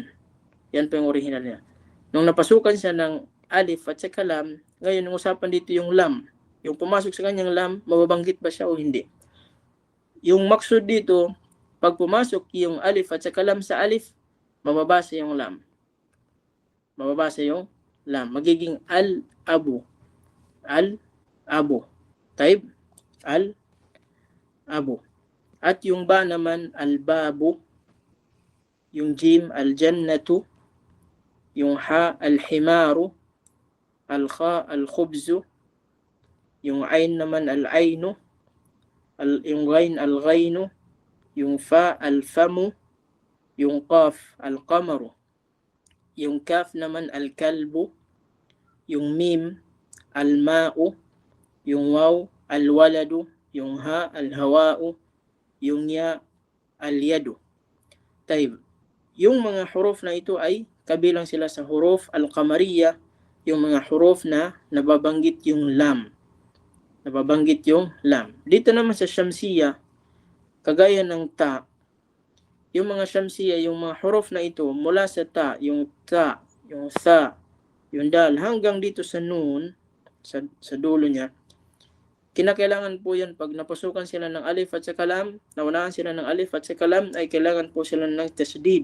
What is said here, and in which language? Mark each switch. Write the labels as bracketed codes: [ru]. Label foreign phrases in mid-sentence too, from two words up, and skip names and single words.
[tl] Yan po yung original niya. Nung napasukan siya ng alif at saka lam, ngayon yung usapan dito yung lam. Yung pumasok sa kanyang lam, mababanggit ba siya o hindi? Yung maksud dito, pag pumasok yung alif at saka lam sa alif, mababasa yung lam. Mababasa yung lam. Magiging al-abu. [ar] الأب طيب الأب. [tl] At yung ba naman, al-babu. Yung jim, al-jannatu. Yung ha, al-himaru. Al-kha, al-khubzu. Yung ain naman, al-ainu. Yung ghain, al-ghainu. Yung fa, al-famu. Yung qaf, al-qamaru. Yung kaf naman, al-kalbu. Yung mim, al-ma'u. Yung waw, al-waladu. Yung ha, al-hawa'u. Yung ya, al-yadu. Taib. Yung mga huruf na ito ay kabilang sila sa [ar] حروف القمرية, [tl] yung mga huruf na nababanggit yung lam. Nababanggit yung lam. Dito naman sa shamsiyah, kagaya ng ta, yung mga shamsiyah, yung mga huruf na ito, mula sa ta, yung sa, yung dal, hanggang dito sa nun, sa dulo niya, kinakailangan po yan pag napasukan sila ng alif at saka lam, naunahan sila ng alif at saka lam, ay kailangan po sila ng tasdid.